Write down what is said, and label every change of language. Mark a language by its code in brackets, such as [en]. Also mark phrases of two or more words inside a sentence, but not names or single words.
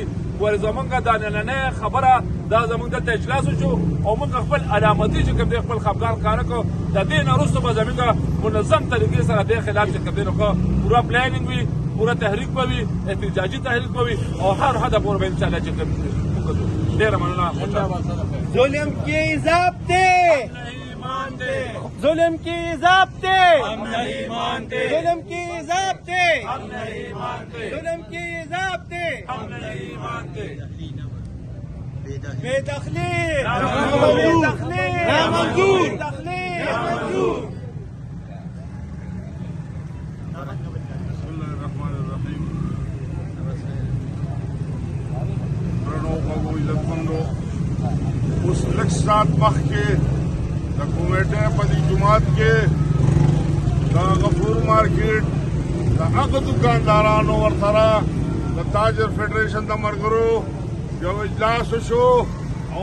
[ps] ولې زمونږ دا نننۍ خبره دا زمونږ دلته اجلاس وشو او موږ خپل علامتي چې کوم دی خپل خفګان ښکاره کړو. د دې نه وروسته به زمونږ منظم طریقې سره دې خلاف چې کوم دی نو پوره پلانینګ وي پوره تحریک به وي احتجاجي تحریک به وي او هر حده پورې به انشاءالله چې کوم ډېره مننه. [ur] ظلم کی ضابطے ظلم کی ضابطے ہم نہیں مانتے ظلم کی ضابطے ہم نہیں مانتے ظلم کی ضابطے ہم نہیں مانتے. بے دخلی نامنظور نامنظور نامنظور. [ps] اوس لږ ساعت مخکې د کومیټې په دې جومات کې د غفور مارکیټ د هغه دکاندارانو ورسره د تاجر فیډریشن د ملګرو یو اجلاس وشو او